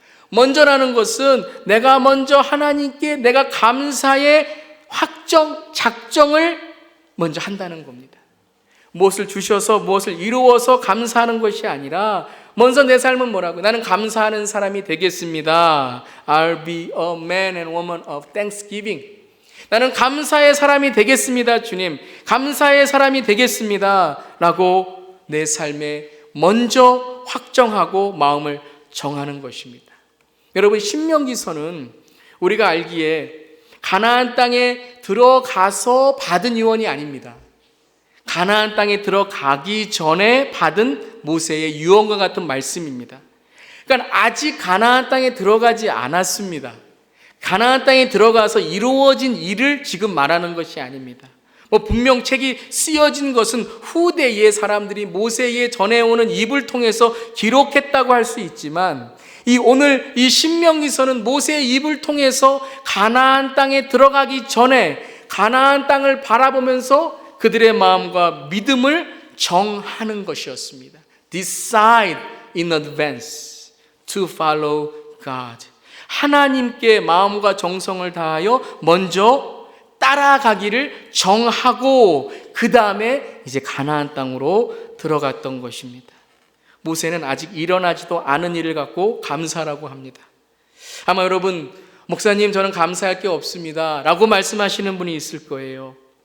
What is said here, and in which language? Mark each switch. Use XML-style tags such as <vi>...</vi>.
<ko>먼저라는 것은 내가 먼저 하나님께 내가 감사의 작정을 먼저 한다는 겁니다. 무엇을 주셔서 무엇을 이루어서 감사하는 것이 아니라 먼저 내 삶은 뭐라고? 나는 감사하는 사람이 되겠습니다.</ko> <en>I'll be a man and woman of thanksgiving.</en> <ko>나는 감사의 사람이 되겠습니다, 주님. 감사의 사람이 되겠습니다. 라고 내 삶에 먼저 확정하고 마음을 정하는 것입니다. 여러분, 신명기서는 우리가 알기에 가나안 땅에 들어가서 받은 유언이 아닙니다. 가나안 땅에 들어가기 전에 받은 모세의 유언과 같은 말씀입니다. 그러니까 아직 가나안 땅에 들어가지 않았습니다. 가나안 땅에 들어가서 이루어진 일을 지금 말하는 것이 아닙니다. 분명 책이 쓰여진 것은 후대의 사람들이 모세의 전해오는 입을 통해서 기록했다고 할 수 있지만 오늘 이 신명기서는 모세의 입을 통해서 가나안 땅에 들어가기 전에 가나안 땅을 바라보면서 그들의 마음과 믿음을 정하는 것이었습니다.</ko> <en>Decide in advance to follow God.</en> <ko>하나님께 마음과 정성을 다하여 먼저 따라가기를 정하고 그 다음에 이제 가나안 땅으로 들어갔던 것입니다. 모세는 아직 일어나지도 않은 일을 갖고 감사라고 합니다. 아마 여러분, 목사님 저는 감사할 게 없습니다 라고 말씀하시는 분이 있을 거예요.</ko>